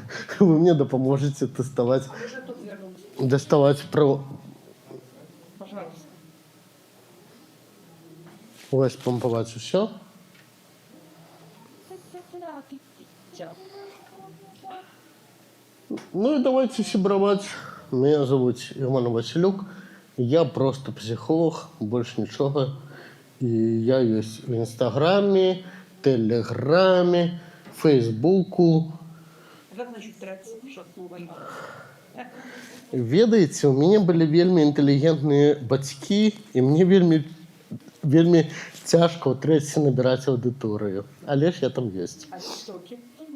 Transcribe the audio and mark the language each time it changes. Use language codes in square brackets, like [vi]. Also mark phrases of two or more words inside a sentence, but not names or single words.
[be] Вы мне дапаможаце тэставаць, даставаць прыладу. Ось помпаваць усё. Ну і давайте сябраваць. [ru] Меня зовут Роман Василюк. Я просто психолог, больше нічога. [be] І я ёсць в Інстаграме, Телеграме, Фейсбуку. [ru] Как насчет трекс? [be] Ведаеце, у мяне былі вельмі інтэлігентныя бацькі, і мне вельмі цяжка ў трэці набіраць аўдыторыю. Але ж я там ёсць. [ru] А тиктоки?